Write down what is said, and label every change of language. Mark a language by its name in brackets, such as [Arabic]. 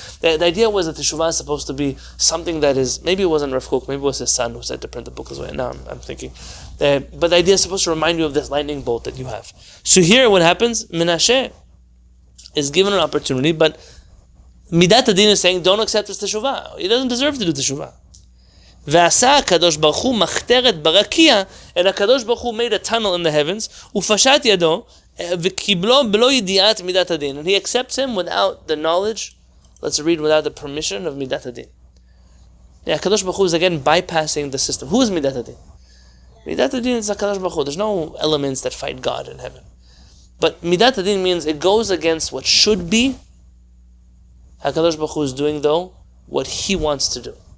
[English] The idea was that the Teshuvah is supposed to be something that is, maybe it wasn't Rav Kook, maybe it was his son who said to print the book this way. Now I'm thinking. But the idea is supposed to remind you of this lightning bolt that you have. So here, what happens? Menashe is given an opportunity, but Midat Adin is saying, don't accept this Teshuvah. He doesn't deserve to do Teshuvah. [Hebrew] ועשה הקדוש ברוך הוא מחתרת ברקיע, [English] and הקדוש ברוך הוא made a tunnel in the heavens, [Hebrew] ופשט ידו, וקיבלו בלא ידיעת מידת הדין. [English] And he accepts him without the knowledge, let's read, without the permission of מידת הדין. Yeah, הקדוש ברוך הוא is again bypassing the system. Who is מידת הדין? מידת הדין is הקדוש ברוך הוא. There's no elements that fight God in heaven. But מידת הדין means it goes against what should be. HaKadosh Baruch Hu is doing, though, what he wants to do.